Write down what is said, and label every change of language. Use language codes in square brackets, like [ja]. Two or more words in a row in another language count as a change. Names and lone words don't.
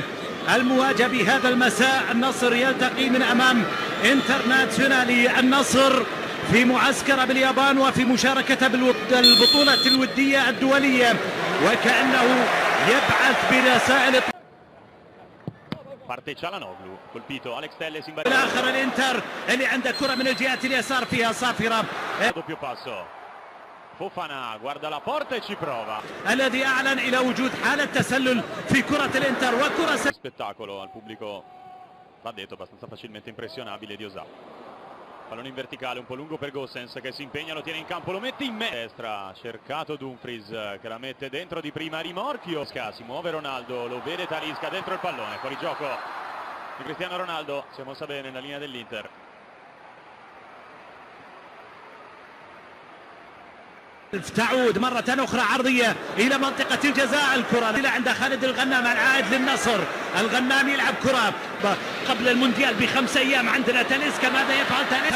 [ar] المواجهة بهذا المساء، النصر يلتقي من أمام انترناسيونالي النصر في معسكر باليابان وفي مشاركته بالبطولة الودية الدولية، وكأنه يبعث برسائل. [it] Parte Çalhanoğlu, colpito Alex Telles in [ar] الآخر الانتر اللي عنده كرة من الجهة اليسار فيها صافرة. [it] doppio passo. Fofana guarda la porta e ci prova. [ar] الذي أعلن إلى وجود حالة تسلل في كرة الانتر وكرة [it] Spettacolo al pubblico, va detto, abbastanza facilmente impressionabile di Osaka. Pallone in verticale, un po' lungo per Gosens che si impegna, lo tiene in campo, lo mette in destra, cercato Dumfries che la mette dentro di prima, rimorchio, si muove Ronaldo, lo vede Talisca dentro il pallone, fuori gioco di Cristiano Ronaldo, si è mossa bene nella linea dell'Inter. [ar] تعود مرة أخرى عرضية إلى منطقة الجزاء، الكرة إلى عند خالد الغنام العائد للنصر. الغنام يلعب كرة قبل المونديال ب5 أيام، عندنا تاليسكا، ماذا يفعل تاليسكا؟